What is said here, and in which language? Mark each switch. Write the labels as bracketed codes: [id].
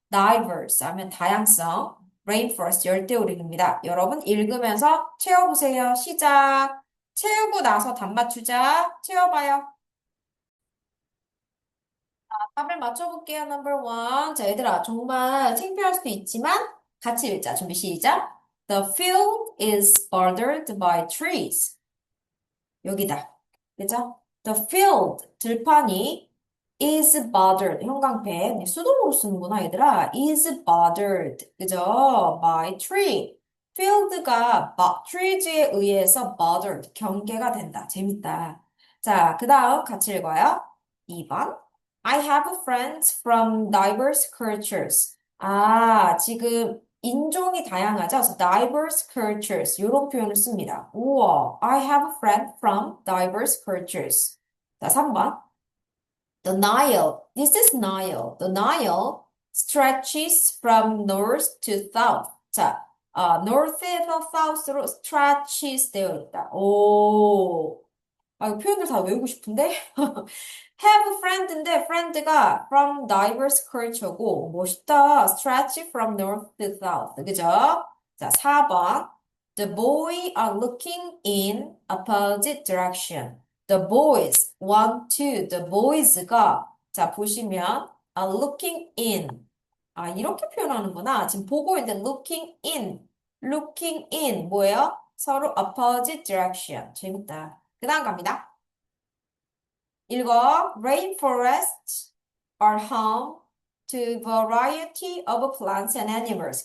[ko] diverse 하면 다양성. rainforest 열대우림입니다. 여러분 읽으면서 채워보세요. 시작. 채우고 나서 답 맞추자. 채워봐요. 답을 맞춰볼게요. [en] Number one. [ko] 자, 얘들아, 정말 창피할 수도 있지만 같이 읽자. 준비 시작. [en] The field is bordered by trees. [ko] 여기다. 그죠? [en] The field, [ko] 들판이 [en] is bordered, [ko] 형광펜. 네, 수동으로 쓰는구나, 얘들아. [en] is bordered. [ko] 그죠? [en] by tree. [ko] field가 trees에 의해서 bordered, 경계가 된다. 재밌다. 자, 그 다음 같이 읽어요. 2번. [en] I have friends from diverse cultures. [ko] 아, 지금 인종이 다양하죠? 그래서 diverse cultures 이런 표현을 씁니다. 우와, [en] I have a friend from diverse cultures. [ko] 자, 3번. [en] The Nile. This is Nile. The Nile stretches from north to south. [ko] 자, north에서 south로 stretches 되어 있다. 오, 아, 이 표현들 다 외우고 싶은데? have a friend인데 friend가 from diverse culture고 멋있다. [en] stretch from north to south. [ko] 그죠? 자, 4번. [en] The boy are looking in opposite direction. The boys want to. The boys가 [ko] 자, 보시면 [en] are looking in. [ko] 아, 이렇게 표현하는구나. 지금 보고 있는데 looking in. [en] looking in [ko] 뭐예요? 서로 [en] opposite direction. [ko] 재밌다. 그 다음 갑니다. 읽어. [en] Rainforests are home to variety of plants and animals.